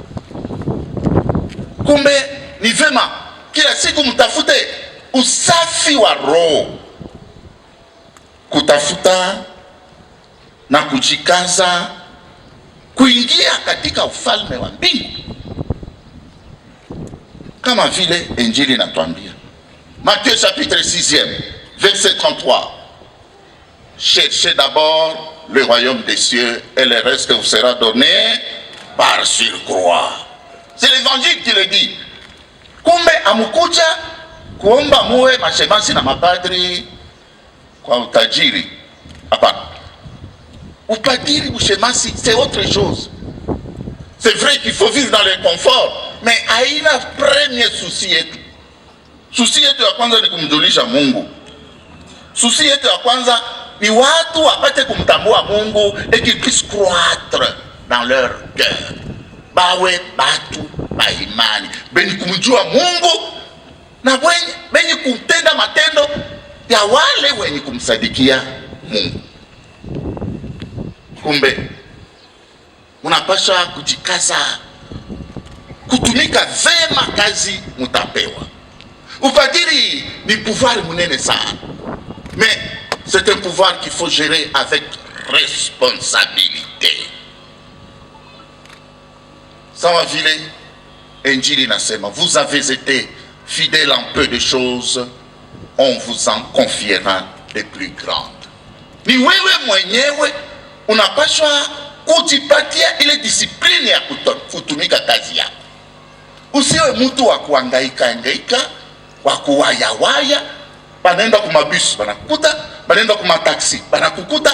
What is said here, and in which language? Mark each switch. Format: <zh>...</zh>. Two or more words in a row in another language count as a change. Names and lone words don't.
<sw>Kumbe ni vema kila siku mtafute usafi wa roho, kutafuta na kujikaza kuingia katika ufalme wa mbingu, kama vile Injili inatuambia.</sw> <fr>Matthieu chapitre 6e, verset 33. Cherchez d'abord le royaume des cieux et le reste vous sera donné par surcroît. C'est l'évangile qui le dit.</fr> <sw>Kumbe amukuja kuomba muwe mashemasi na mapadri kwa utajiri. Hapana. Upadiri, ushemasi,</sw> <fr>c'est autre chose. C'est vrai qu'il faut vivre dans le confort, mais haina premier souci yetu.</fr> <sw>Susi yetu ya kwanza ni kumjulisha Mungu. Susi yetu ya kwanza ni watu wapate kumtambua Mungu</sw> <fr>et qu'ils puissent croître dans leur cœur.</fr> <sw>Bawe batu ba imani beni kumjua Mungu na wenye kutenda matendo ya wale wenye kumsadikia Mungu. Kumbe unapasha kujikaza kutumika vema kazi mutapewa. Upadiri ni pouvoir munene sana,</sw> <fr>mais c'est un pouvoir qu'il faut gérer avec responsabilité.</fr> <sw>Sawa vile Injili nasema,</sw> <fr>vous avez été fidèle en peu de choses, on vous en confiera des plus grandes.</fr> <sw>Ni wewe mwenyewe unapaswa kujipatia ile discipline ya kutumika kazi yako. Usiwe mtu wa kuhangaika, wa kuwaya, banaenda kumabisi banakuta, banaenda kumataksi banakukuta.</sw>